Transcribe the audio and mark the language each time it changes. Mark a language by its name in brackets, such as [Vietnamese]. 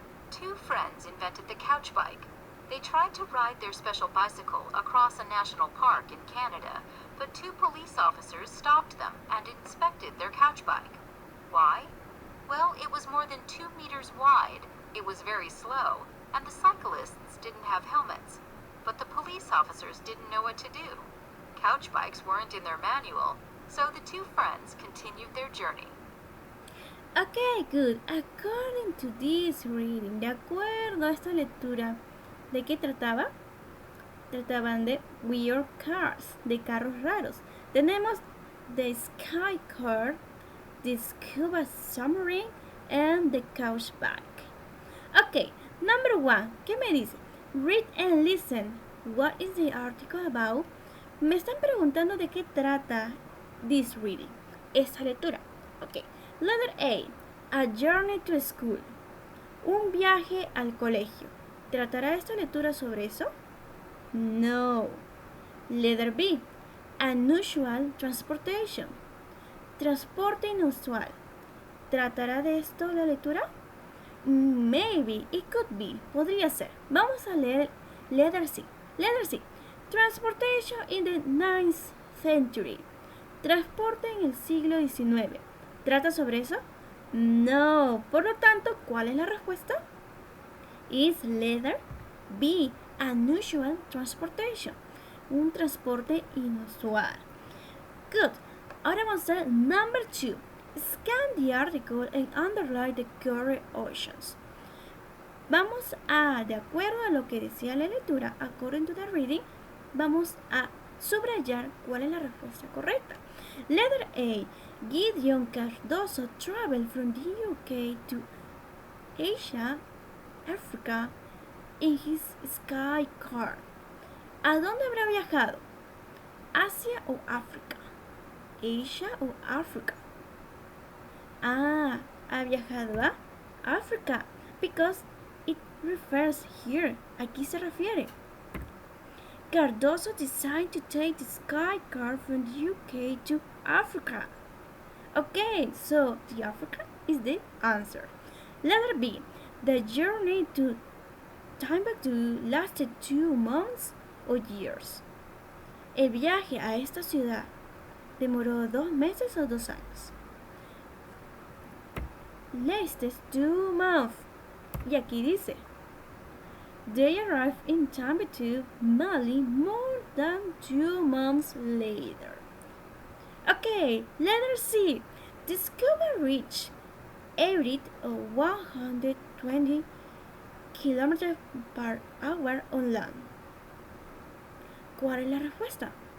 [English] 2 friends invented the couch bike. They tried to ride their special bicycle across a national park in Canada, but 2 police officers stopped them and inspected their couch bike. Why? Well, it was more than 2 meters wide, it was very slow, and the cyclists didn't have helmets. But the police officers didn't know what to do. Couch bikes weren't in their manual, so the 2 friends continued their journey. Okay, good. According to this reading, [Spanish] de acuerdo a esta lectura, ¿de qué trataba? Trataban de [English] weird cars, [Spanish] de carros raros. Tenemos [English] the Sky Car, the Scuba Submarine, and the Couch Bike. Okay, number 1, [Spanish] ¿qué me dice? [English] Read and listen. What is the article about? [Spanish] Me están preguntando de qué trata [English] this reading, [Spanish] esta lectura. [English] Ok, letter A journey to school, [Spanish] un viaje al colegio. ¿Tratará esta lectura sobre eso? [English] No. Letter B, unusual transportation. [Spanish] Transporte inusual. ¿Tratará de esto la lectura? [English] Maybe, it could be. [Spanish] Podría ser. Vamos a leer [English] letter C. Letter C. Transportation in the 9th century. [Spanish] Transporte en el siglo XIX. ¿Trata sobre eso? No. Por lo tanto, ¿cuál es la respuesta? [English] Is letter B. Unusual transportation. [Spanish] Un transporte inusual. [English] Good. [Spanish] Ahora vamos a [English] number 2. Scan the article and underline the correct options. [Spanish] Vamos a, de acuerdo a lo que decía la lectura, [English] according to the reading, [Spanish] vamos a subrayar cuál es la respuesta correcta. [English] Letter A. Gideon Cardoso traveled from the UK to Asia, Africa in his sky car. [Spanish] ¿A dónde habrá viajado? ¿Asia o África? ¿Asia o África? Ah, ha viajado a África, [English] because it refers here. [Spanish] Aquí se refiere. [English] Cardoso decided to take the sky car from the UK to Africa. Okay, so the Africa is the answer. Letter B. The journey to Timbuktu lasted 2 months or years. [Spanish] El viaje a esta ciudad demoró 2 meses o 2 años. [English] Lasted 2 months. [Spanish] Y aquí dice, [English] they arrived in Timbuktu, Mali, more than 2 months later. Okay, letter C. The scuba reached average of 120 km per hour on land. [Spanish] ¿Cuál es la respuesta?